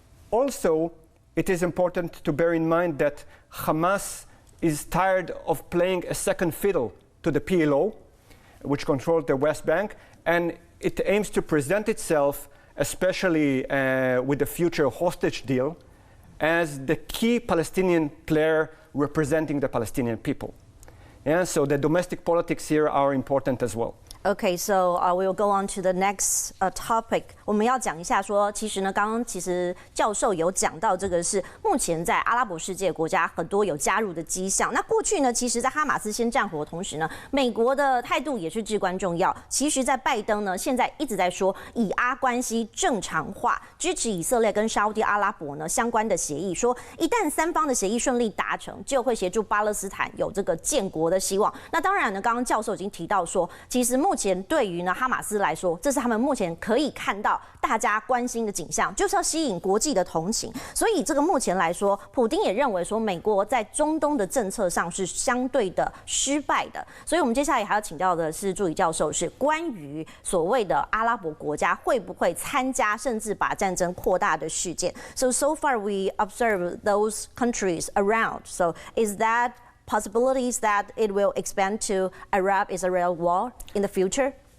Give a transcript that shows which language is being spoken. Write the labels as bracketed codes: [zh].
[en] Also, it is important to bear in mind that Hamas is tired of playing a second fiddle to the PLO, which controls the West Bank, and it aims to present itself, especially with the future hostage deal, as the key Palestinian player representing the Palestinian people. Yeah, so the domestic politics here are important as well. Okay, so we'll go on to the next topic. [zh] 我们要讲一下说，其实呢，刚刚其实教授有讲到这个是目前在阿拉伯世界国家很多有加入的迹象。那过去呢，其实在哈马斯先战火的同时呢，美国的态度也是至关重要。其实，在拜登呢，现在一直在说以阿关系正常化，支持以色列跟沙烏地阿拉伯呢相关的协议，说一旦三方的协议顺利达成，就会协助巴勒斯坦有这个建国的希望。那当然呢，刚刚教授已经提到说，其实目目前对于呢哈马斯来说，这是他们目前可以看到大家关心的景象，就是要吸引国际的同情。所以这个目前来说，普丁也认为说，美国在中东的政策上是相对的失败的。所以我们接下来还要请教的是助理教授，是关于所谓的阿拉伯国家会不会参加，甚至把战争扩大的事件。 [en] So far we observe those countries around. So is that possibilities that it will expand to Arab-Israel war in the future?